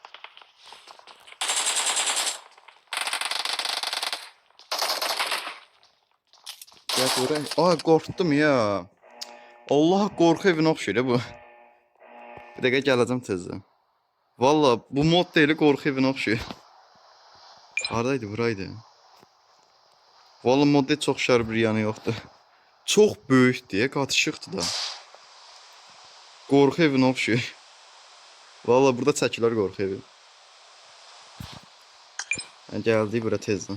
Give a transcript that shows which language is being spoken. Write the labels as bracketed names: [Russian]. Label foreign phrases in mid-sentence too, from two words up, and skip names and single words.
[Azerbaijani] Ya buraya. [Turkish] Aa, korktum ya. [Azerbaijani] Allah, [Turkish] korku evine [Azerbaijani] oxşuyur bu. Bir dakika gələcəm tezdən. [Turkish] Valla bu mod değil, korku evine oxşuyur. [Azerbaijani] Haradaydı, buraydı. Valla modda çox şər bir yanı yoxdur. Çox böyük deyə qatışıqdır da. Qorxu evine oxşuyur. Valla burada çəkilər qorxu evi. Gəldik bura tezdən.